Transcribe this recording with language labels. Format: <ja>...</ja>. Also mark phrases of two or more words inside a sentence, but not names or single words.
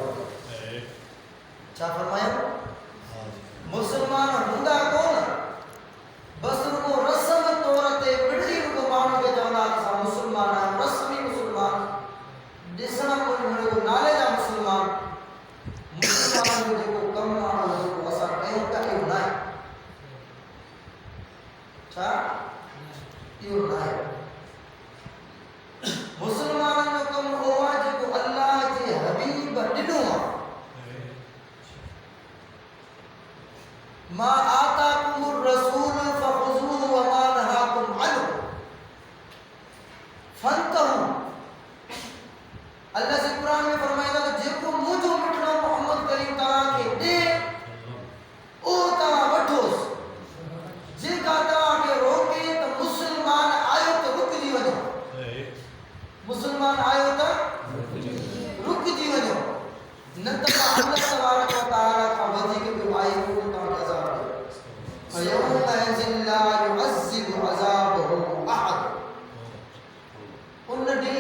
<sd>छा फरमायो मुसलमान हूंदा कोन बस रुगो रस्म तौर ते पिड़ी रुगो माण्हू खे चवंदा असां मुसलमान आहियूं रस्मी मुसलमान ॾिसण में रुगो नाले जा मुसलमान मुसलमान जो जेको कमु आहे जेको असां कयूं था इहो न आहे छा इहो न आहे। मुसलमान जो कमु उहो आहे जेको अल्लाह जे हबीब ॾिनो आहे।</sd> <ar>ما آتاكم الرسول فخذوه وما نهاكم عنه فانتهوا.</ar> <sd>अल्लाह जे कुरान में फरमाईंदा त जेको मुंहिंजो मिठड़ो मोहम्मद करीम तव्हांखे ॾे उहो तव्हां वठोसि जेका तव्हांखे रोके त मुसलमान आयो त रुकिजी वञो मुसलमान आयो त रुकिजी वञो न त</sd> <ar>الله تبارك وتعالى</ar> <sd>खां वधीक ॿियो आहे उहो तव्हांखे अज़ाब ॾियो।</sd> <ar>فيومئذ لا يعذب عذابه أحد.</ar> <sd>उन</sd>